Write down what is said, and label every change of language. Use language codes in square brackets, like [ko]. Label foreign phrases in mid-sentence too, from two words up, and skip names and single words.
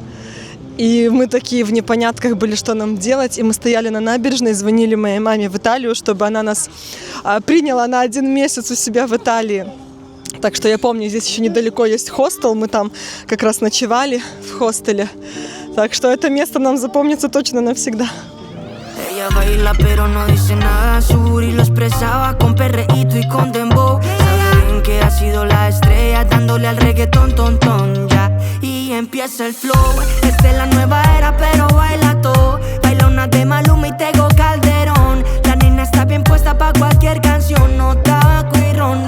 [ru] И мы такие в непонятках были, что нам делать. И мы стояли на набережной, звонили моей маме в Италию, чтобы она нас приняла на 1 месяц у себя в Италии. Так что я помню, здесь еще недалеко есть хостел, мы там как раз ночевали в хостеле. Так что это место нам запомнится точно навсегда. [es] Ella baila pero no dice nada, su booty lo expresaba con perreíto y con dembow. Sabe bien que ha sido la estrella dándole al reggaetón, ton, ton, ya. Y empieza el flow, esta es la nueva era pero baila todo. Baila una de Maluma y Tego Calderón. La nena está bien puesta pa' cualquier canción, no tabaco y ron.